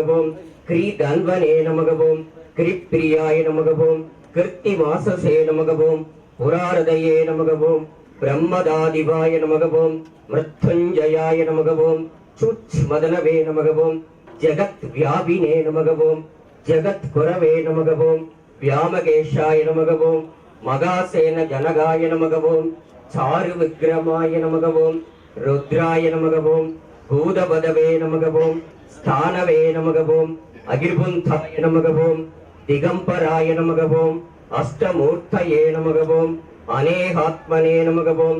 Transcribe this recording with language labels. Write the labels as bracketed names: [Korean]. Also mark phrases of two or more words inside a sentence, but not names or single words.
[Sanskrit] ओम क्रीधन्वने नमः. ओम कृप्रियाय नमः. ओम कृत्तिवाससे नमः. ओम पुरारदये नमः. ओम ब्रह्मदादिवाय नमः. ओम मृत्युंजयाय नमः. ओम चुच्मदनवे नमः. ओम जगत् व्यापिने नमः. ओम जगत् गुरवे नमः. ओम वियामकेशाय नमः ओम् महासेन जनकाय नमः ओम् चारु विक्रमाय नमः ओम् रुद्राय नमः ओम् भूतपतये नमः ओम् स्थाणवे नमः ओम् अहिर्बुध्न्याय नमः ओम् दिगम्बराय नमः ओम् अष्टमूर्तये नमः ओम् अनेकात्मने नमः ओम्